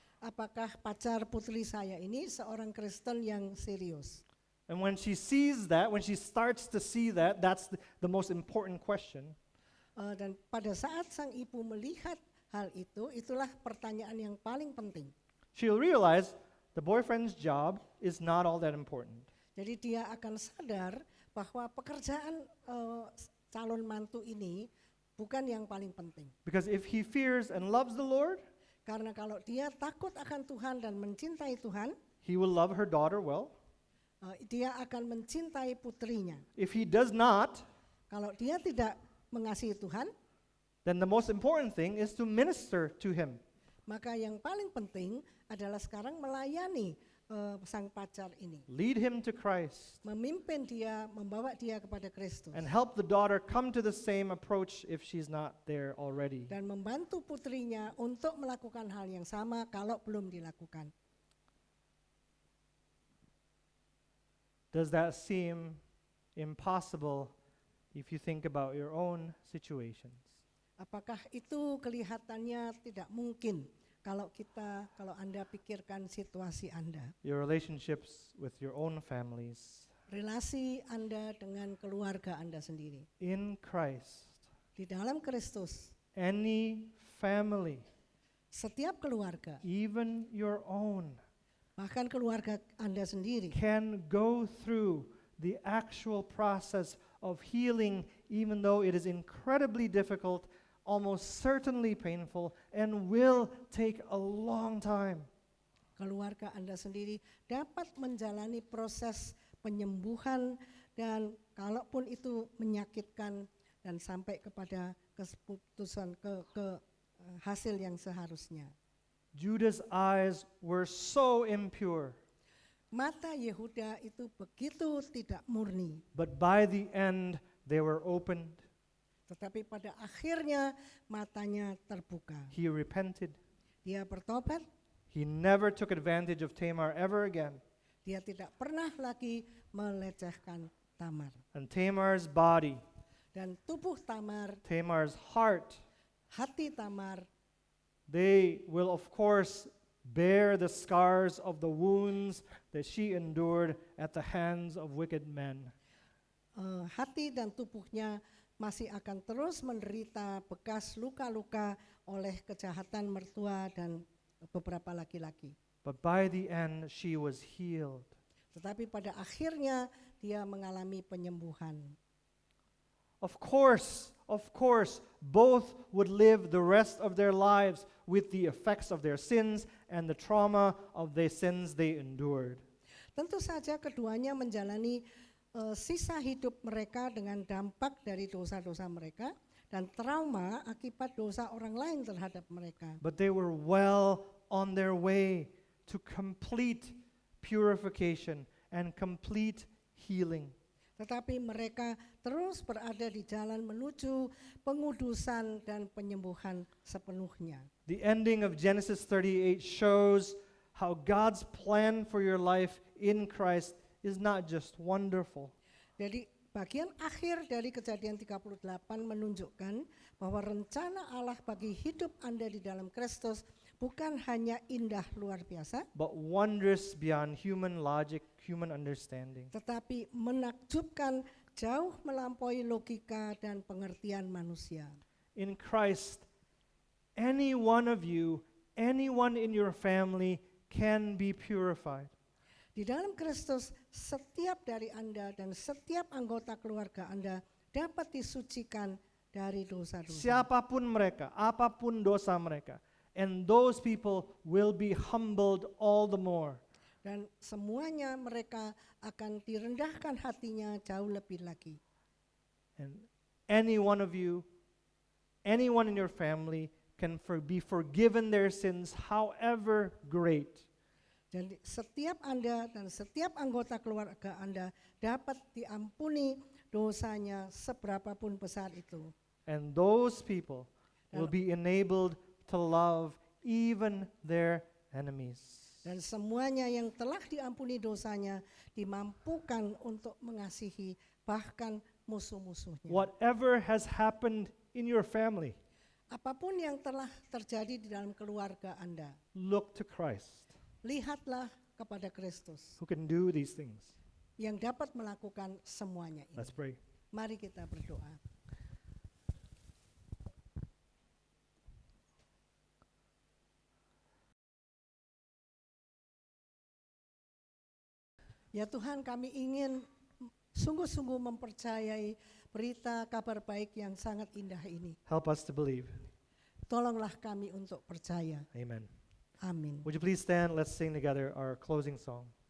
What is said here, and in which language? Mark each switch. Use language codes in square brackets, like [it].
[id] Apakah pacar putri saya ini seorang Kristen yang serius? [en] And when she sees that, when she starts to see that, that's the most important question. [id] Dan pada saat sang ibu melihat hal itu, itulah pertanyaan yang paling penting. [en] She'll realize the boyfriend's job is not all that important. [id] Jadi dia akan sadar bahwa pekerjaan calon mantu ini bukan yang paling penting. [en] Because if he fears and loves the Lord, [id] Karena kalau dia takut akan Tuhan dan mencintai Tuhan, [en] he will love her daughter well. [id] Dia akan mencintai putrinya. [en] If he does not, [id] Kalau dia tidak mengasihi Tuhan, [en] then the most important thing is to minister to him. [id] maka yang paling penting adalah sekarang melayani sang pacar ini. [en] Lead him to Christ [id] Memimpin dia, membawa dia kepada Kristus. [en] and help the daughter come to the same approach if she's not there already. [id] Dan membantu putrinya untuk melakukan hal yang sama kalau belum dilakukan. [en] Does that seem impossible if you think about your own situations? [id] Apakah itu kelihatannya tidak mungkin kalau Anda pikirkan situasi Anda, [en] Your relationships with your own families. [id] relasi Anda dengan keluarga Anda sendiri. [en] In Christ, [id] Di dalam Kristus, [en] any family, [id] setiap keluarga, [en] even your own, [id] bahkan keluarga Anda sendiri, [en] can go through the actual process of healing, even though it is incredibly difficult, almost certainly painful, and will take a long time. [id] keluarga Anda sendiri dapat menjalani proses penyembuhan, dan kalaupun itu menyakitkan dan sampai kepada keputusan hasil yang seharusnya. [en] Judah's eyes were so impure, [id] Mata Yehuda itu begitu tidak murni, [en] but by the end they were opened. [id] tetapi pada akhirnya matanya terbuka. [en] He repented. [id] Dia bertobat, [en] He never took advantage of Tamar ever again. [id] dia tidak pernah lagi melecehkan Tamar. [en] And Tamar's body, [id] Dan tubuh Tamar, [en] Tamar's heart, [id] hati Tamar, [en] they will of course bear the scars of the wounds that she endured at the hands of wicked men. [id] hati dan tubuhnya masih akan terus menderita bekas luka-luka oleh kejahatan mertua dan beberapa laki-laki. [en] But by the end she was healed. [id] Tetapi pada akhirnya dia mengalami penyembuhan. [en] Of course, both would live the rest of their lives with the effects of their sins and the trauma of the sins they endured. [id] Tentu saja keduanya menjalani sisa hidup mereka dengan dampak dari dosa-dosa mereka dan trauma akibat dosa orang lain terhadap mereka. [en] But they were well on their way to complete purification and complete healing. [id] Tetapi mereka terus berada di jalan menuju pengudusan dan penyembuhan sepenuhnya. [en] The ending of Genesis 38 shows how God's plan for your life in Christ is not just wonderful. [id] Jadi bagian akhir dari Kejadian 38 menunjukkan bahwa rencana Allah bagi hidup Anda di dalam Kristus bukan hanya indah luar biasa, [en] but wondrous beyond human logic, human understanding. [id] tetapi menakjubkan jauh melampaui logika dan pengertian manusia. [en] In Christ, any one of you, anyone in your family can be purified. [id] Di dalam Kristus, setiap dari Anda dan setiap anggota keluarga Anda dapat disucikan dari dosa-dosa. Siapapun mereka, apapun dosa mereka, [en] and those people will be humbled all the more. [id] Dan semuanya mereka akan direndahkan hatinya jauh lebih lagi. [en] And any one of you, anyone in your family can be forgiven their sins, however great. [id] Jadi setiap Anda dan setiap anggota keluarga Anda dapat diampuni dosanya seberapapun besar itu. [en] And those people will be enabled to love even their enemies. [id] Dan semuanya yang telah diampuni dosanya dimampukan untuk mengasihi bahkan musuh-musuhnya. [en] Whatever has happened in your family, [id] Apapun yang telah terjadi di dalam keluarga Anda, [en] look to Christ, [id] lihatlah kepada Kristus [en] who can do these things. [id] yang dapat melakukan semuanya ini. [en] Let's pray. [id] Mari kita berdoa. Ya Tuhan, kami ingin sungguh-sungguh mempercayai berita kabar baik yang sangat indah ini. [en] Help us to believe. [id] Tolonglah kami untuk percaya. [en] Amen. [id] Amin. [en] Would you please stand? Let's sing together our closing song.